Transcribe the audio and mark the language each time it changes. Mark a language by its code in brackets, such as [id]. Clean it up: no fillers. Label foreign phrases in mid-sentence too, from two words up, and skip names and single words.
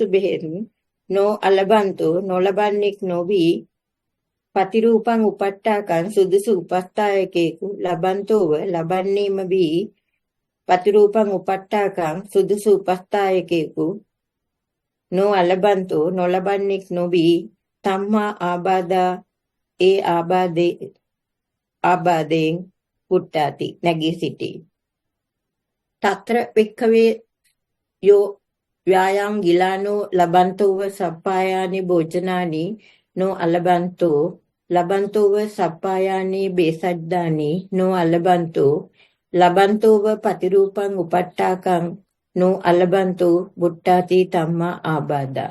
[pi] බෙහෙත් නො අලබන්තු [si] නොලබන්නෙක් නොවී [pi] පතිරූපං උපට්ඨාකං [si] සුදුසු උපස්ථායකේකු [pi] ලබන්තෝව [si] ලබන්නේම වී [pi] පතිරූපං උපට්ඨාකං [si] සුදුසු උපස්ථායකේකු [pi] නො අලබන්තු [si] නොලබන්නෙක් නොවී [pi] තම්මා ආබාධා [si] ඒ ආබාධයෙන් [pi] පුට්ටාති [si] නැගී සිටී. [pi] තත්‍ර වික්ඛවේ යෝ ව්‍යායම් ගිලානෝ ලබන්තෝව සප්පායානි භෝජනානි නො අලබන්තෝ ලබන්තෝව සප්පායානි බේසජ්ජානි නො අලබන්තෝ ලබන්තෝව පතිරූපං උපට්ඨාකං නො අලබන්තෝ බුට්ටාති තම්මා ආබාධා.